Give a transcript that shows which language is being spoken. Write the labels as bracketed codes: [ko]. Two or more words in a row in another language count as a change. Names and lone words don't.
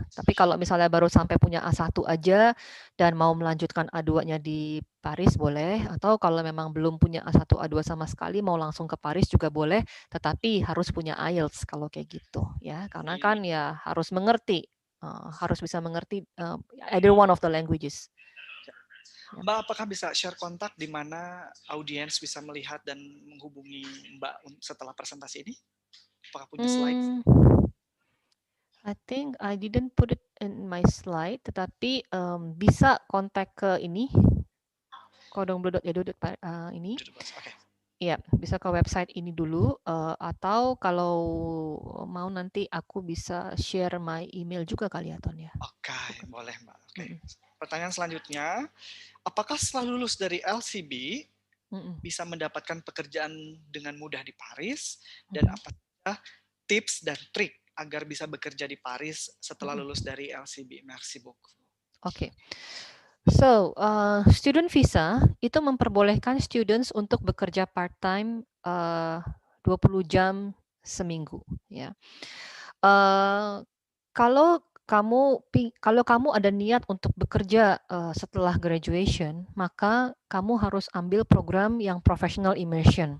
[id] Tapi kalau misalnya baru sampai punya A1 aja dan mau melanjutkan A2-nya di Paris boleh, atau kalau memang belum punya A1 A2 sama sekali mau langsung ke Paris juga boleh, tetapi harus punya IELTS kalau kayak gitu ya. Karena kan ya harus mengerti, harus bisa mengerti [en] either one of the languages. [id] Mbak, apakah bisa share kontak di mana audiens bisa melihat dan menghubungi Mbak setelah presentasi ini? Apakah punya slide? [en] I think I didn't put it in my slide, [id] tetapi bisa kontak ke ini cordonbleu.edu ini. Okay. Ya, bisa ke website ini dulu, atau kalau mau nanti aku bisa [en] share my email [id] juga kali ya, Ton ya. Oke, boleh Mbak. Oke. Pertanyaan selanjutnya, apakah setelah lulus dari LCB bisa mendapatkan pekerjaan dengan mudah di Paris, dan apa saja tips dan trik agar bisa bekerja di Paris setelah lulus dari LCB? [fr] Merci beaucoup. [id] Oke. So, [en] student visa [id] itu memperbolehkan students untuk bekerja part-time 20 jam seminggu ya. Kalau kamu ada niat untuk bekerja setelah graduation, maka kamu harus ambil program yang [en] professional immersion.